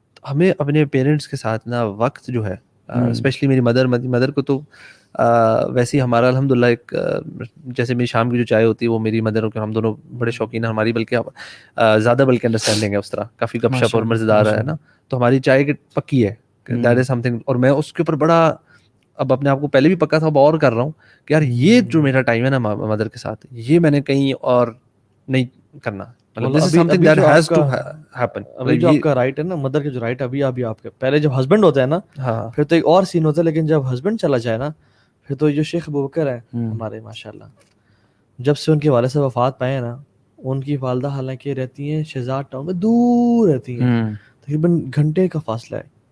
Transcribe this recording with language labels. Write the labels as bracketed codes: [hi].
[ur] ہمیں اپنے پیرنٹس کے ساتھ نا وقت جو ہے, اسپیشلی میری مدر کو تو ویسے ہی ہمارا الحمدللہ ایک, جیسے میری شام کی جو چائے ہوتی ہے وہ میری مدر کو, ہم دونوں بڑے شوقین ہیں ہماری, بلکہ زیادہ بلکہ انڈرسٹینڈنگ ہے اس طرح, کافی گپ شپ اور مزیدار ہے نا. تو ہماری چائے کی پکی ہے, [en] That is something. [ur] اور میں اس کے اوپر بڑا اب اپنے آپ کو پہلے بھی پکا تھا, اب اور کر رہا ہوں کہ یار یہ جو میرا ٹائم ہے نا مدر کے ساتھ, یہ میں نے کہیں اور نہیں کرنا. مطلب [en] this is something that has to happen. [ur] ابھی جو آپ کا رائٹ ہے نا, مدر کے جو رائٹ ابھی آپ کے, پہلے جب ہسبینڈ ہوتا ہے نا پھر تو ایک اور سین ہوتا ہے, لیکن جب ہسبینڈ چلا جائے نا پھر تو جو شیخ ابوبکر ہیں ہمارے ماشاءاللہ, جب سے ان کے والد صاحب وفات پائے ہیں نا, ان کی والدہ حالانکہ رہتی ہیں شہزاد ٹاؤن میں, دور رہتی ہیں, تقریباً گھنٹے کا فاصلہ ہے.